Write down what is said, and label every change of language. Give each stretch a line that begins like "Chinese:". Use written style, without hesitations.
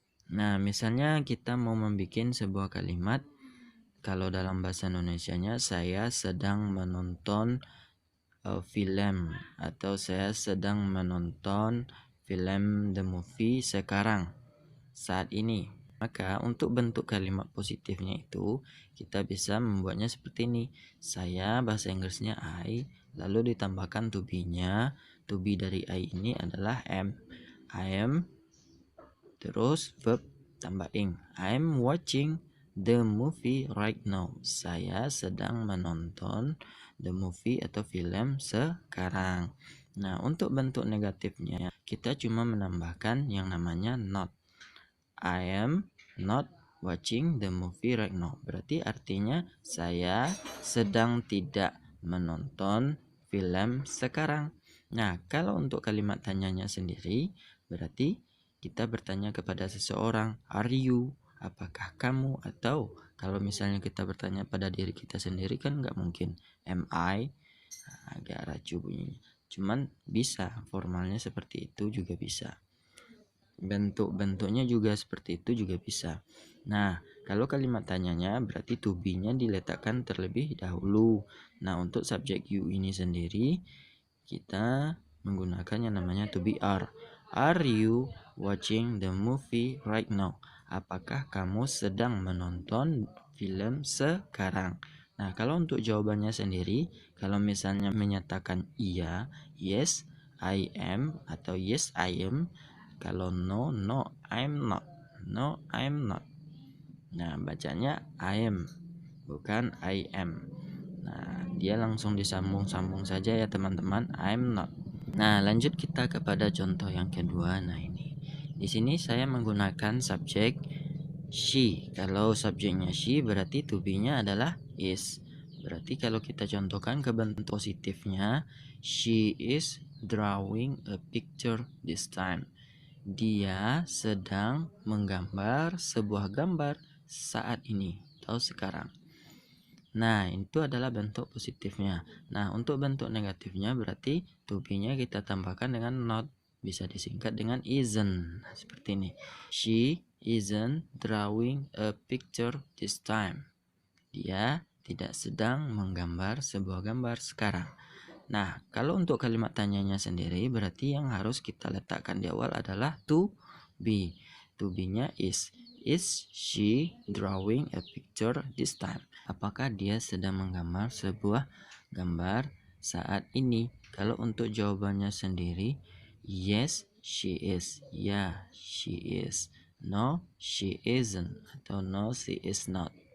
Indonesian: Nah, misalnya kita mau membuat sebuah kalimat, kalau dalam bahasa Indonesianya, saya sedang menonton film, atau saya sedang menonton film The Movie sekarang, saat ini. Maka untuk bentuk kalimat positifnya itu kita bisa membuatnya seperti ini. Saya, bahasa Inggrisnya I, lalu ditambahkan to be-nya. To be dari I ini adalah am.
English: I am,
Indonesian: terus verb tambah ing.
English: I am watching the movie right now.
Indonesian: Saya sedang menonton the movie atau film sekarang. Nah, untuk bentuk negatifnya kita cuma menambahkan yang namanya not.
English: I am not watching the movie right now.
Indonesian: Berarti artinya saya sedang tidak menonton film sekarang. Nah, kalau untuk kalimat tanyanya sendiri, berarti kita bertanya kepada seseorang,
English: are you?
Indonesian: Apakah kamu? Atau kalau misalnya kita bertanya pada diri kita sendiri kan nggak mungkin,
English: am I?
Indonesian: Agak racu bunyinya. Cuman bisa, formalnya seperti itu juga bisa. Bentuk-bentuknya juga seperti itu juga bisa. Nah, kalau kalimat tanyanya berarti to be-nya diletakkan terlebih dahulu. Nah, untuk subjek you ini sendiri kita menggunakan yang namanya to be are.
English: Are you watching the movie right now?
Indonesian: Apakah kamu sedang menonton film sekarang? Nah, kalau untuk jawabannya sendiri, kalau misalnya menyatakan iya,
English: yes, I am,
Indonesian: atau yes, I am. Kalau
English: no, no, I'm not. No, I'm not.
Indonesian: Nah, bacanya
English: I am,
Indonesian: bukan I am. Nah, dia langsung disambung-sambung saja ya teman-teman.
English: I'm not.
Indonesian: Nah, lanjut kita kepada contoh yang kedua. Nah, ini. Di sini saya menggunakan subjek she. Kalau subjeknya she berarti to be-nya adalah is. Berarti kalau kita contohkan ke bentuk positifnya,
English: she is drawing a picture this time.
Indonesian: Dia sedang menggambar sebuah gambar saat ini atau sekarang. Nah, itu adalah bentuk positifnya. Nah, untuk bentuk negatifnya berarti to be-nya kita tambahkan dengan not. Bisa disingkat dengan isn't. Nah, seperti ini.
English: She isn't drawing a picture this time.
Indonesian: Dia tidak sedang menggambar sebuah gambar sekarang. Nah, kalau untuk kalimat tanyanya sendiri berarti yang harus kita letakkan di awal adalah to be. To be-nya is.
English: Is she drawing a picture this time?
Indonesian: Apakah dia sedang menggambar sebuah gambar saat ini? Kalau untuk jawabannya sendiri,
English: yes, she is. Ya, she is. No, she isn't. Atau no, she is not.